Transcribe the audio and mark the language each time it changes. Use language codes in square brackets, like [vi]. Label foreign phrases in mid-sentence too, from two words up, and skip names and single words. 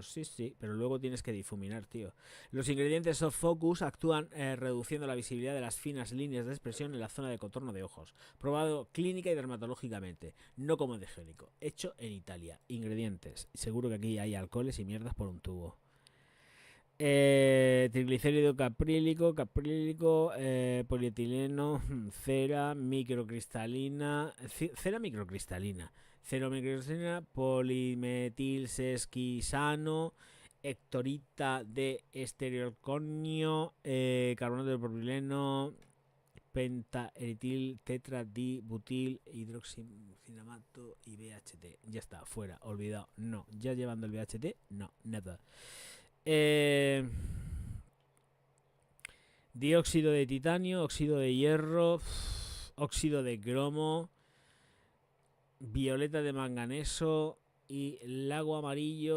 [es] Sí, pero luego tienes que difuminar, tío. Los ingredientes [en] soft focus [es] actúan reduciendo la visibilidad de las finas líneas de expresión en la zona de contorno de ojos. Probado clínica y dermatológicamente, no como degénico. Hecho en Italia. Ingredientes. Seguro que aquí hay alcoholes y mierdas por un tubo. Triglicérido caprílico, polietileno, cera microcristalina, polimetilsesquisano, hectorita de estereoconio, carbonato de propileno, pentaeritil, tetradibutil, hidroxicinamato y BHT. Ya está, fuera, olvidado. No, ya llevando el BHT, no, nada. Dióxido de titanio, óxido de hierro, óxido de cromo, violeta de manganeso y lago amarillo.